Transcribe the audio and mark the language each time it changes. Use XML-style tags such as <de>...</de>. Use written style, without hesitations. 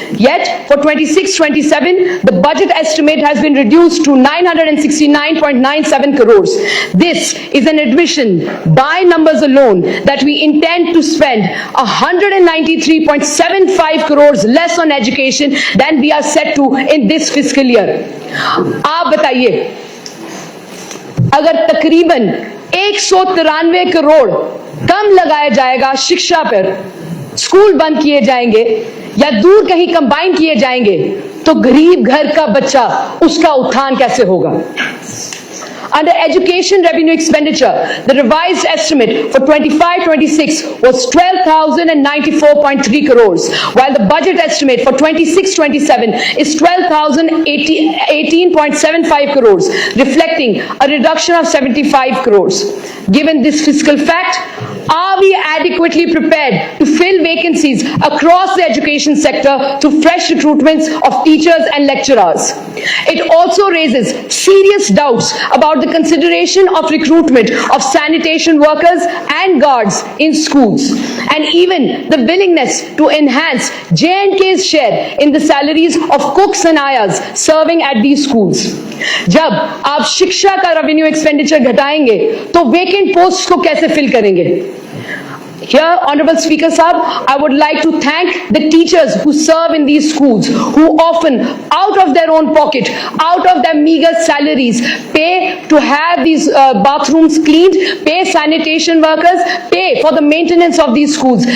<en>Yet, for 26-27, the budget estimate has been reduced to 969.97 crores. This is an admission by numbers alone that we intend to spend 193.75 crores less on education than we are set to in this fiscal year.</en> <hi>आप बताइए, अगर तकरीबन 193 करोड़ कम लगाया जाएगा शिक्षा पर, school बंद किए जाएंगे या दूर कहीं कंबाइन किए जाएंगे, तो गरीब घर का बच्चा उसका उत्थान कैसे होगा?</hi> <en>Under education revenue expenditure, the revised estimate for 25-26 was 12,094.3 crores, while the budget estimate for 26-27 is 12,018.75 crores, reflecting a reduction of 75 crores. Given this fiscal fact, are we adequately prepared to fill vacancies across the education sector through fresh recruitments of teachers and lecturers? It also raises serious doubts about the consideration of recruitment of sanitation workers and guards in schools, and even the willingness to enhance J&K's share in the salaries of cooks and ayas serving at these schools.</en> <hi>जब आप शिक्षा का revenue expenditure घटाएंगे, तो vacant post को कैसे fill करेंगे?</hi> <en>Here, Honorable Speaker Sahab, I would like to thank the teachers who serve in these schools, who often, out of their own pocket, out of their meager salaries, pay to have these bathrooms cleaned, pay sanitation workers, pay for the maintenance of these schools.</en>